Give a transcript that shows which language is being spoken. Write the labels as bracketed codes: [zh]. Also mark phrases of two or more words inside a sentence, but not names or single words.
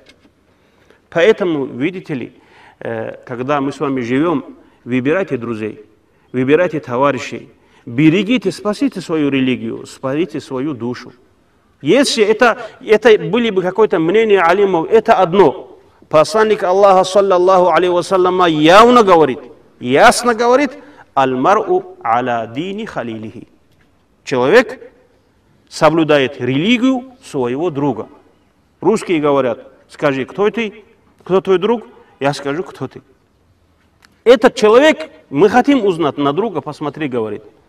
[ru] Поэтому, видите ли, когда мы с вами живем, выбирайте друзей, выбирайте товарищей, берегите, спасите свою религию, спасите свою душу. Если это были бы какое-то мнение алимов, это одно. Посланник Аллаха, [ar] صلى الله عليه وسلم, [ru] явно говорит, ясно говорит, [ar] المرء على دين خليله. [ru] Человек соблюдает религию своего друга. Русские говорят, скажи, кто ты, кто твой друг, я скажу, кто ты. Этот человек, мы хотим узнать на друга, посмотри, говорит.